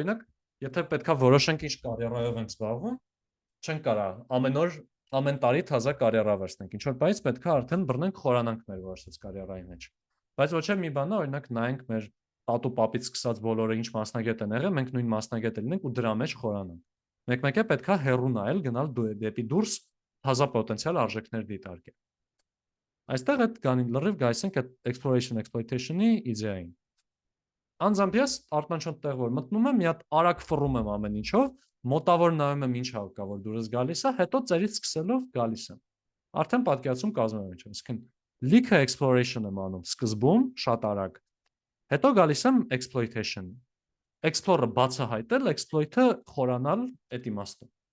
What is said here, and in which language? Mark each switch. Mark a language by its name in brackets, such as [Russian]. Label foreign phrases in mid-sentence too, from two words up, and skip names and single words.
[Armenian] օրինակ, եթե պետքա որոշենք ինչ կարիերայով ենք զբաղվում, չենք կարա ամեն օր, ամեն տարի թազա կարիերա վերցնենք, ինչ որ պահից պետքա արդեն բռնենք խորանանք մեր որոշած կարիերայի մեջ։ Բայց ոչ մի բան է, օրինակ նայենք մեր տատու պապից սկսած բոլորը ինչ մասնագետ են եղել, մենք նույն մասնագետը լինենք ու դրա մեջ խորանանք։ Մեկ-մեկ է պետքա հեռու նայել, գնալ դեպի դուրս թազա պոտենցիալ արժեքներ դիտարկել։ Այստեղ այդ լրիվ գայս ենք այդ exploration exploitation-ի իդեային։ Անձամբ ես արտանչոտ տեղ որ մտնում եմ, մի հատ արագ ֆռում եմ ամեն ինչով, մոտավոր նայում եմ ինչ կա որ դուրս գալիս է, հետո ծերից սկսելով գալիս եմ։ Արդեն պատկերացում կազմում եմ ինչ, այսինքն լիքը exploration եմ անում սկզբում, շատ արագ։ Հետո գալիս եմ exploitation։ Explore-ը բացահայտել, exploit-ը խորանալ այդ իմաստով։